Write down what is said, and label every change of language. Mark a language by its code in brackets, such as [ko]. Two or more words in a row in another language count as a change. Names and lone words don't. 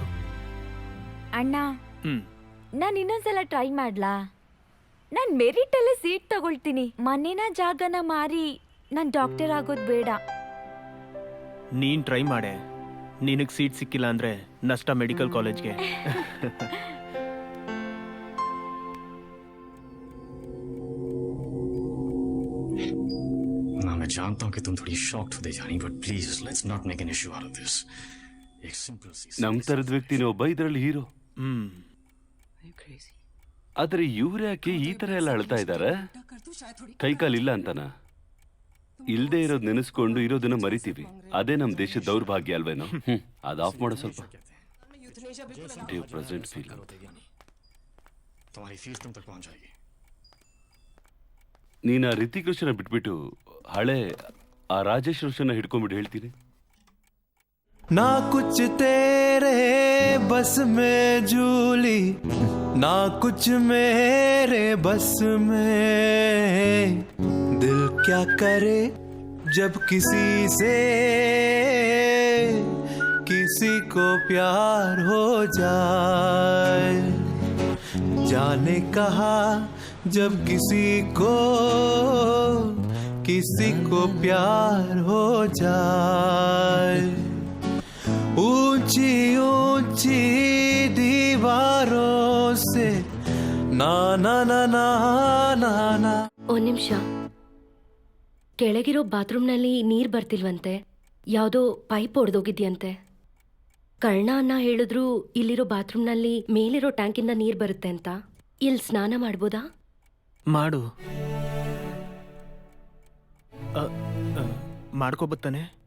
[kn] ಅಣ್ಣ, ನಾನ್ ಇನ್ನೊಂದ್ಸಲ ಟ್ರೈ ಮಾಡ್ಲಾ? ನಾನ್ ಮೆರಿಟ್ ಅಲ್ಲೇ ಸೀಟ್ ತಗೊಳ್ತೀನಿ. ಮನೇನ ಜಾಗನ ಮಾರಿ ನಾನ್ ಡಾಕ್ಟರ್ ಆಗೋದ್ ಬೇಡ. ನೀನು ಟ್ರೈ ಮಾಡೆ. ನಿನಗೆ ಸೀಟ್ ಸಿಕ್ಕಿಲ್ಲ ಅಂದರೆ ನಷ್ಟ [en] medical collegeಗೆ. [hi] मैं जानता हूं कि तुम थोड़ी शॉक्ड हो जानी, [en] but please let's not make an issue out of this. [hi] एक सिंपल सी [kn] ನಮ್ ತರದ ವ್ಯಕ್ತಿನೇ ಒಬ್ಬ ಇದರಲ್ಲಿ ಹೀರೋ. ಆದ್ರೆ ಇವ್ರು ಯಾಕೆ ಈ ತರ ಎಲ್ಲ ಅಳ್ತಾ ಇದಾರೆ? ಕೈಕಾಲಿಲ್ಲ ಅಂತನಾ? ಇಲ್ದೇ ಇರೋದ್ ನೆನೆಸ್ಕೊಂಡು ಇರೋದನ್ನ ಮರಿತೀವಿ. ಅದೇ ನಮ್ ದೇಶದ ದೌರ್ಭಾಗ್ಯ ಅಲ್ವೇನೋ. ಅದ್ ಆಫ್ ಮಾಡೋ ಸ್ವಲ್ಪ. [en] present feel [hi] तुम्हारी फीस तुम तक पहुंच जाएगी. [kn] ನೀನ್ ಆ ರಿತಿಕ್ ರೋಷನ್ ಬಿಟ್ಬಿಟ್ಟು ಹಳೆ ಆ ರಾಜೇಶ್ ರೋಷನ್ ಹಿಡ್ಕೊಂಡ್ಬಿಟ್ಟು ಹೇಳ್ತೀನಿ. [hi] ना कुछ तेरे बस में जूली, ना कुछ मेरे बस में. दिल क्या करे जब किसी से किसी को प्यार हो जाए. जाने कहा जब किसी को प्यार हो जाए. ऊंची ऊंची दीवारों से ना ना ना ना ना ना. [kn] ಒಂದ್ ನಿಮಿಷ. ಕೆಳಗಿರೋ ಬಾತ್ರೂಮ್ನಲ್ಲಿ ನೀರ್ ಬರ್ತಿಲ್ವಂತೆ. ಯಾವುದೋ ಪೈಪ್ ಒಡೆದೋಗಿದ್ಯಂತೆ. ಕರ್ಣ ಅನ್ನ ಹೇಳಿದ್ರು ಇಲ್ಲಿರೋ ಬಾತ್ರೂಮ್ನಲ್ಲಿ ಮೇಲಿರೋ ಟ್ಯಾಂಕಿಂದ ನೀರ್ ಬರುತ್ತೆ ಅಂತ. ಇಲ್ಲಿ ಸ್ನಾನ ಮಾಡ್ಬೋದಾ? ಮಾಡು. ಮಾಡ್ಕೋಬತ್ತಾನೆ?